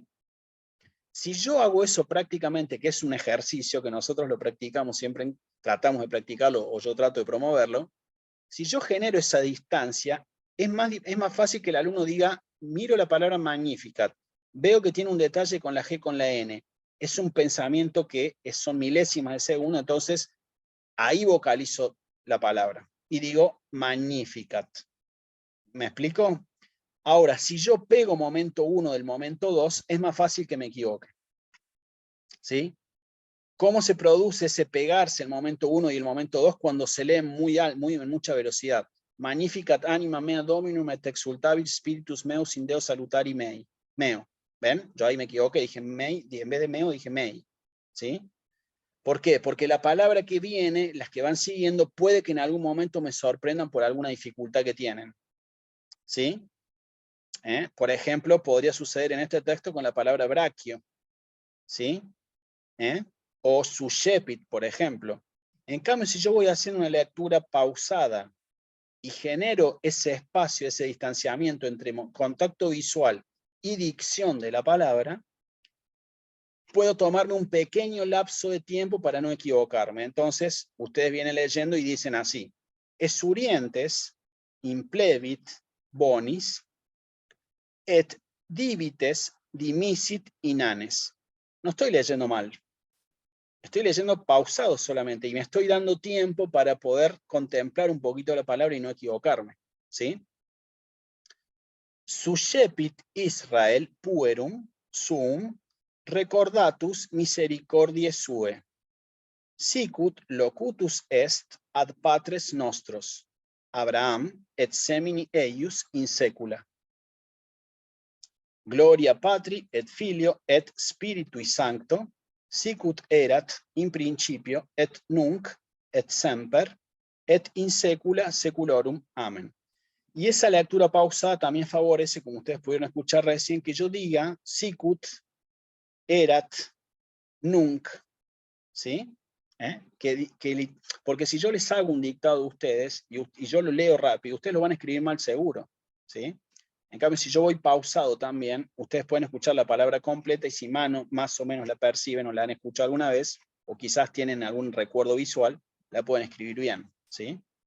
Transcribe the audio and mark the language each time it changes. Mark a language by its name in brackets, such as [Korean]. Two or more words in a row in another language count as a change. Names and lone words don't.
[Spanish] Si yo hago eso prácticamente, que es un ejercicio que nosotros lo practicamos siempre, tratamos de practicarlo o yo trato de promoverlo, si yo genero esa distancia, es más fácil que el alumno diga, miro la palabra Magnificat, veo que tiene un detalle con la G con la N, es un pensamiento que son milésimas de segundo, entonces ahí vocalizo la palabra y digo Magnificat. ¿Me explico? Ahora, si yo pego momento 1 del momento 2, es más fácil que me equivoque. ¿Sí? ¿Cómo se produce ese pegarse el momento 1 y el momento 2 cuando se lee en mucha velocidad? [Latin] Magnificat anima mea dominum et exultavit spiritus meus in Deo salutari mei. [Spanish] Meo. ¿Ven? Yo ahí me equivoqué, dije mei, en vez de meo dije mei. ¿Sí? ¿Por qué? Porque la palabra que viene, las que van siguiendo, puede que en algún momento me sorprendan por alguna dificultad que tienen. ¿Sí? Por ejemplo, podría suceder en este texto con la palabra brachio. ¿Sí? O sushepit, por ejemplo. En cambio, si yo voy haciendo una lectura pausada y genero ese espacio, ese distanciamiento entre contacto visual y dicción de la palabra, puedo tomarme un pequeño lapso de tiempo para no equivocarme. Entonces, ustedes vienen leyendo y dicen así: [Latin] esurientes implevit bonis et divites dimisit inanes. [Spanish] No estoy leyendo mal. Estoy leyendo pausado solamente y me estoy dando tiempo para poder contemplar un poquito la palabra y no equivocarme. ¿Sí? [Latin] Sushepit Israel puerum sum recordatus misericordiae sue. Sicut locutus est ad patres nostros, Abraham et semini eius in secula. Gloria Patri et Filio et Spiritui Sancto, sicut erat in principio et nunc et semper et in secula seculorum. [Spanish] Amén. Y esa lectura pausada también favorece, como ustedes pudieron escuchar recién, que yo diga [Latin] sicut erat nunc, [Spanish] ¿sí? Porque si yo les hago un dictado a ustedes y yo lo leo rápido, ustedes lo van a escribir mal seguro, ¿sí? En cambio, si yo voy pausado también, ustedes pueden escuchar la palabra completa y si más o menos la perciben o la han escuchado alguna vez, o quizás tienen algún recuerdo visual, la pueden escribir bien, ¿sí?